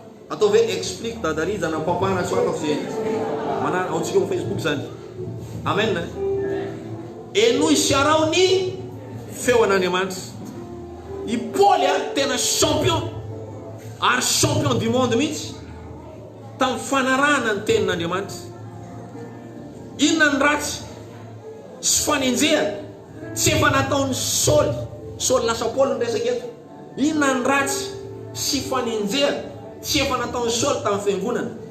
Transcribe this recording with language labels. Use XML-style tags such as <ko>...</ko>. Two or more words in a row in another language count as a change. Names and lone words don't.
<mg>Atao hoe explique dadariza na papana tsy afaka zay. Mana-, ao tsika eo Facebook zany. Amen. Enoy sy arao ny feon'Andriamanitra. I Paul a tena champion, ary</mg> <fr>champion du monde</fr> <mg>mihitsy tamin'ny fanarahana ny tenin'Andriamanitra. Inona ny ratsy sy fanenjehana tsy efa nataon'ny Saoly? Saoly lasa Paul no resaka eto. Inona ny ratsy sy fanenjehana tsy efa nataon'ny Saoly tamin'ny fiangonana?</mg>